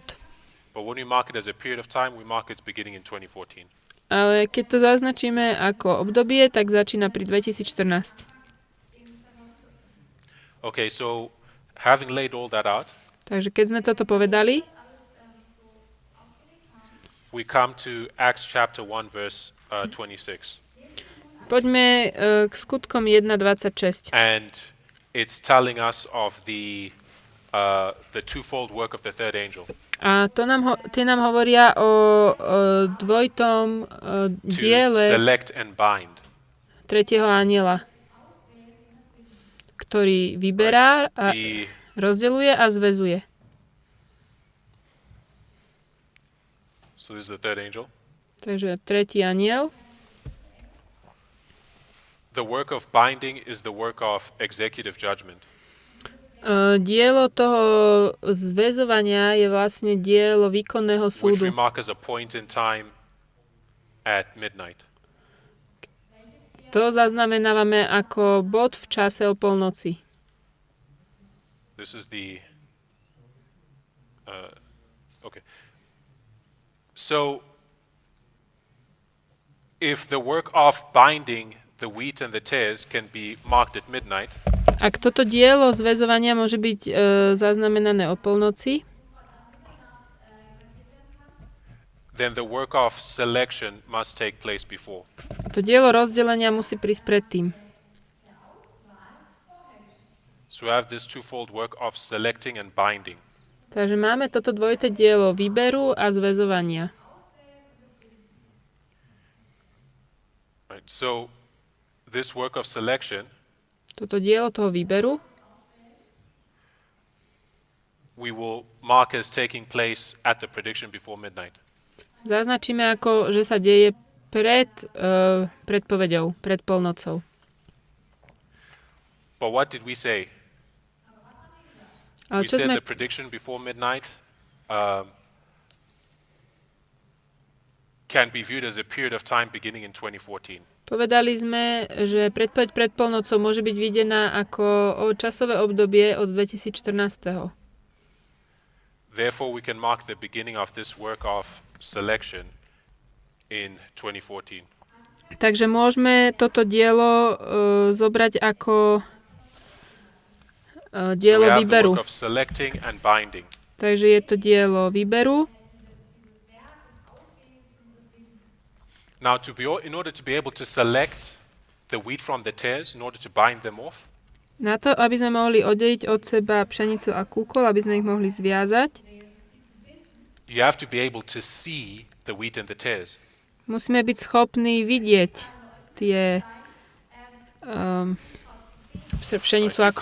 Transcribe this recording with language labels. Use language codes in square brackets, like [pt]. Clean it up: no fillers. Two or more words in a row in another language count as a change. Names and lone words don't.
[en] but when we mark it as a period of time, we mark its beginning in 2014. [sk] Ale keď to zaznačíme ako obdobie, tak začína pri 2014. [en] Okay, so having laid all that out, [sk] Takže keď sme toto povedali, [en] we come to Acts chapter 1, verse 26. [sk] poďme k skutkom 1.26. [en] And it's telling us of the twofold work of the third angel [sk] A tie nám hovoria o dvojitom [en] to [sk] diele [en] select and bind. [sk] tretieho anjela, ktorý vyberá a [en] The [sk] rozdeľuje a zväzuje. [en] So this is the third angel. [sk] Takže tretí anjel. [en] The work of binding is the work of executive judgment. [sk] Dielo toho zväzovania je vlastne dielo výkonného [en] Which we [sk] súdu. [en] mark as a point in time at midnight. [sk] To zaznamenávame ako bod v čase o polnoci. [en] This is the okay. So if the work of binding the wheat and the tares can be marked at midnight, [sk] Ak toto dielo zväzovania môže byť zaznamenané o polnoci, [en] then the work of selection must take place before. [sk] to dielo rozdelenia musí prísť predtým. [en] So we have this twofold work of selecting and binding. [sk] Takže máme toto dvojité dielo výberu a zväzovania. [en] Right? So this work of selection [sk] Toto dielo toho výberu [en] we will mark as taking place at the prediction before midnight. [sk] zaznačíme ako, že sa deje pred predpoveďou, pred polnocou. [en] But what did we say? [sk] Ale [en] We [sk] čo [en] said [sk] sme, [en] the prediction before midnight can be viewed as a period of time beginning in 2014. [sk] povedali sme, že predpoveď pred polnocou môže byť videná ako časové obdobie od 2014. [en] Therefore, we can mark the beginning of this work of selection in 2014. [sk] Takže môžeme toto dielo zobrať ako [en] So we [sk] dielo [en] have the [sk] výberu. [en] work of selecting and binding. [sk] Takže je to dielo výberu. [en] Now, in order to be able to select the wheat from the tares, in order to bind them off, [sk] Na to, aby sme mohli oddeliť od seba pšenicu a kúkol, aby sme ich mohli zviazať, [en] you have to be able to see the wheat and the tares. [sk] musíme byť schopní vidieť tie pšenicu a